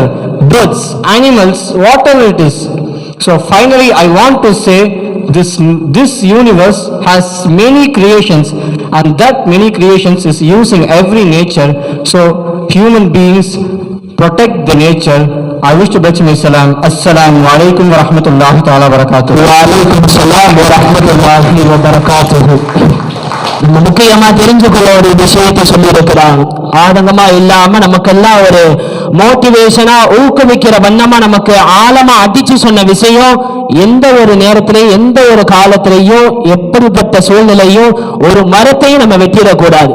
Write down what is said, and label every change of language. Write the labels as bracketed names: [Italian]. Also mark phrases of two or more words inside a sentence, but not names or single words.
[English] Birds, animals, whatever it is. So finally I want to say, this universe has many creations, and that many creations is using every nature. So human beings protect the nature. I wish to bless my salam. [Arabic] السلام عليكم ورحمة الله وبركاته. وعليكم السلام ورحمة الله وبركاته. [Tamil] நம்ம முக்கியமா தெரிஞ்சுக்கொள்ள ஒரு விஷயத்தை சொல்லி இருக்கிறாங்க. ஆதங்கமா இல்லாம நமக்கெல்லாம் ஒரு மோட்டிவேஷனா ஊக்குவிக்கிற வண்ணமா நமக்கு ஆழமா அடிச்சு சொன்ன விஷயம், எந்த ஒரு நேரத்திலையும் எந்த ஒரு காலத்திலையும் எப்படிப்பட்ட சூழ்நிலையும் ஒரு மரத்தையும் நம்ம வெட்டிடக்கூடாது.